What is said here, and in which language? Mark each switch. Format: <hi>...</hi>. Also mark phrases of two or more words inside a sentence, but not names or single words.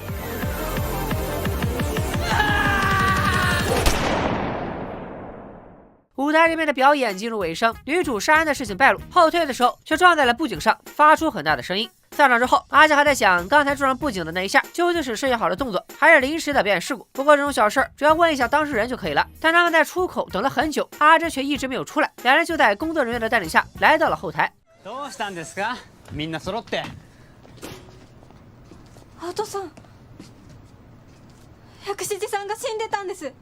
<zh>舞台这边的表演进入尾声，女主杀人的事情败露，后退的时候却撞在了布景上，发出很大的声音。散场之后，阿香还在想刚才撞上布景的那一下究竟是设计好的动作，还是临时的表演事故。不过这种小事只要问一下当事人就可以了。但他们在出口等了很久，阿珍却一直没有出来。两人就在工作人员的带领下来到了后台。</zh> <ja>どうしたんですか？みんな揃って。アトさん、薬師寺さんが死んでたんです。</ja>